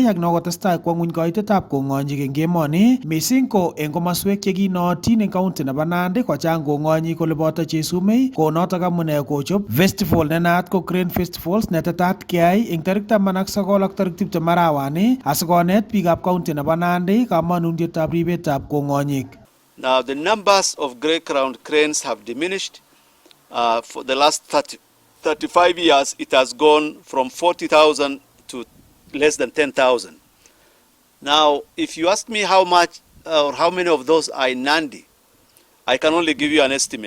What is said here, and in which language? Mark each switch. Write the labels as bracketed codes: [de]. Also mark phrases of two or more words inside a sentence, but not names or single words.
[kln] ak nokotestai kwo ng'uny kaitetab kong'onyik eng emoni missing ko eng komoswek chekinootin eng county nebo Nandi kochang kong'onyik kole boto chesumei ko notok amune kochob festival nenaat ko Crane Festivals netetat keyai eng tarik 19 ak tarik 20 arawani asikonet biikab county nebo Nandi kamanutietab ribetab kong'onyik. [en] Now the numbers of grey-crowned cranes have diminished. For the last 35 years, it has gone from 40,000 to less than 10,000. Now, if you ask me how much or how many of those are in Nandi, I can only give you an estimate.